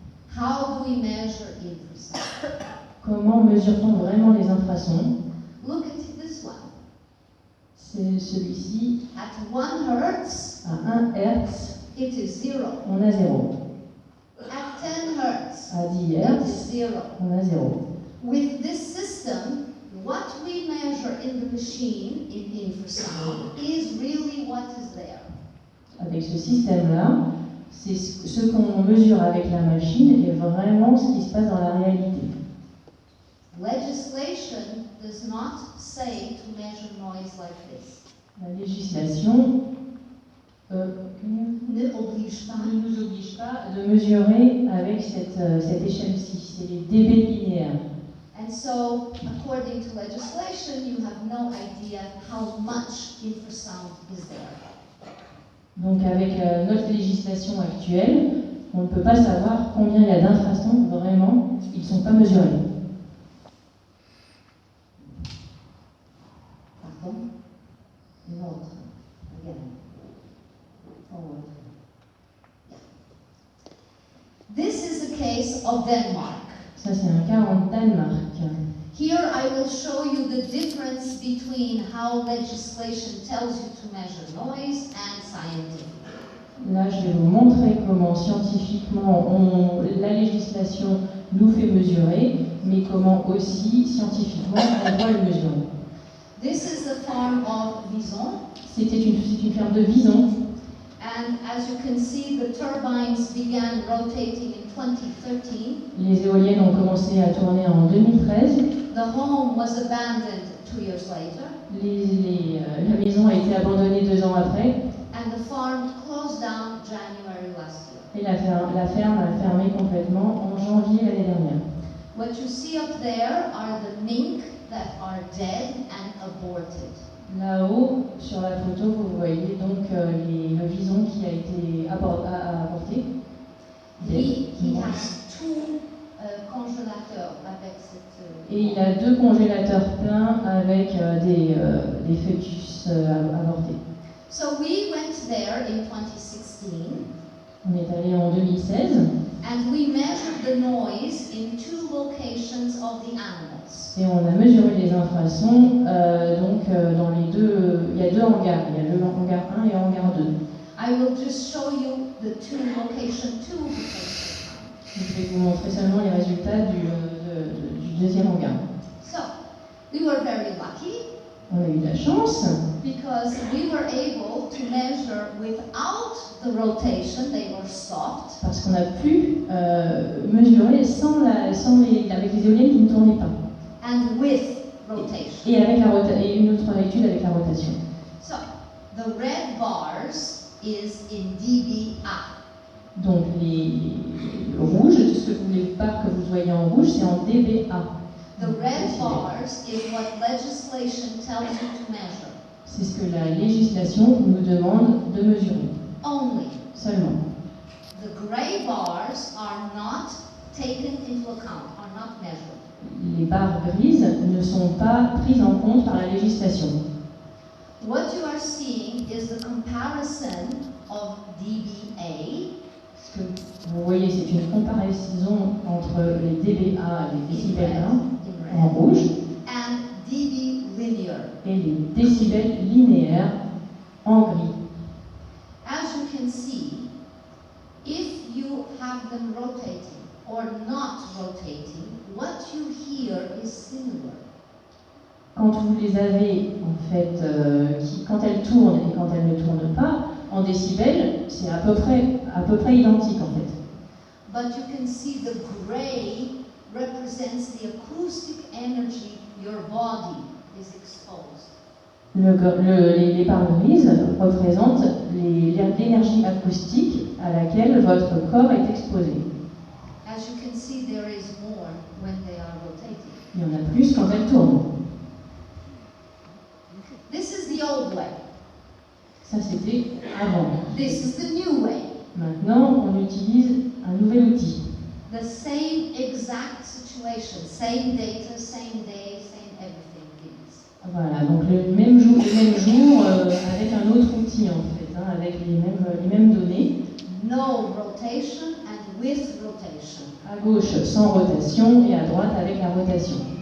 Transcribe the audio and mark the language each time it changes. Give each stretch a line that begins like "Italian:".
English: How do we measure infrasound?
French: Comment mesure-t-on vraiment les infrasons?
English: Look at this one.
French: C'est celui-ci,
English: At 1 Hertz,
French: à 1 Hz,
English: it is 0.
French: on a 0.
English: At 10 Hertz,
French: À 10
English: it
French: Hz,
English: is 0.
French: on a 0.
English: With this system, what we measure in the machine, in infrasound, is really what is there.
French: Avec ce système-là, c'est ce qu'on mesure avec la machine est vraiment ce qui se passe dans la réalité.
English: Legislation does not say to measure noise like this.
French: La législation Ne oblige pas. ne nous oblige pas de mesurer avec cette échelle-ci, c'est les dB linéaires.
English: And so, according to legislation, you have no idea how much infrasound is there.
French: Donc avec notre législation actuelle, on ne peut pas savoir combien il y a d'infrasons vraiment, ils ne sont pas mesurés. Pardon? Une autre.
English: Again. Forward. Yeah. This is a case of Denmark.
French: Ça c'est un cas en Danemark.
English: Here I will show you the difference between how legislation tells you to measure noise and scientific.
French: Là, je vais vous montrer comment scientifiquement la législation nous fait mesurer, mais comment aussi scientifiquement on doit le mesurer.
English: This is the farm of Vison,
French: C'est une ferme de Vison.
English: and as you can see, the turbines began rotating in 2013.
French: Les éoliennes ont commencé à tourner en 2013.
English: The home was abandoned 2 years later,
French: La maison a été abandonnée 2 ans après
English: and the farm closed down January last year.
French: et la ferme a fermé complètement en janvier l'année dernière.
English: What you see up there are the mink that are dead and aborted.
French: Là-haut, sur la photo, vous voyez donc le vison qui a été avorté.
English: He has
French: 2 congélateurs avec cette... Et il a 2 congélateurs pleins avec des fœtus avortés.
English: So we went there in 2016,
French: On est allé en 2016
English: and we measured the noise in 2 locations of the animals.
French: et on a mesuré les infrasons dans les deux. Il y a 2 hangars. Il y a le hangar 1 et le hangar 2.
English: I will just show you the location 2
French: Je vais vous montrer seulement les résultats du deuxième hangar.
English: So, we were very lucky
French: On a eu de la chance
English: because we were able to measure without the rotation, they were stopped,
French: parce qu'on a pu mesurer avec les éoliennes qui ne tournaient pas.
English: and with rotation.
French: Et avec et une autre étude avec la rotation.
English: So, the red bars is in dBA.
French: Donc le rouge, tout ce que les barres que vous voyez en rouge, c'est en dBA.
English: The red bars is what legislation tells you to measure.
French: C'est ce que la législation nous demande de mesurer.
English: Only.
French: Seulement.
English: The gray bars are not taken into account, are not measured.
French: Les barres grises ne sont pas prises en compte par la législation.
English: What you are seeing is the comparison of dBA.
French: Ce que vous voyez, c'est une comparaison entre les dBA, les décibels 1 en rouge,
English: and dB linear.
French: et les décibels linéaires en gris.
English: As you can see, if you have them rotating or not rotating, what you hear is similar.
French: Quand vous les avez, en fait, quand elles tournent et quand elles ne tournent pas, en décibels, c'est à peu près identique, en fait.
English: But you can see the gray represents the acoustic energy your body is exposed.
French: Les pare-brises représentent l'énergie acoustique à laquelle votre corps est exposé.
English: As you can see, there is more when they are rotating.
French: Il y en a plus quand elles tournent.
English: This is the old way.
French: Ça, c'était avant.
English: This is the new way.
French: Maintenant, on utilise un nouvel outil.
English: The same exact situation, same data, same day, same everything.
French: Voilà, donc le même jour avec un autre outil en fait, avec les mêmes données.
English: No rotation and with rotation.
French: À gauche sans rotation et à droite avec la rotation.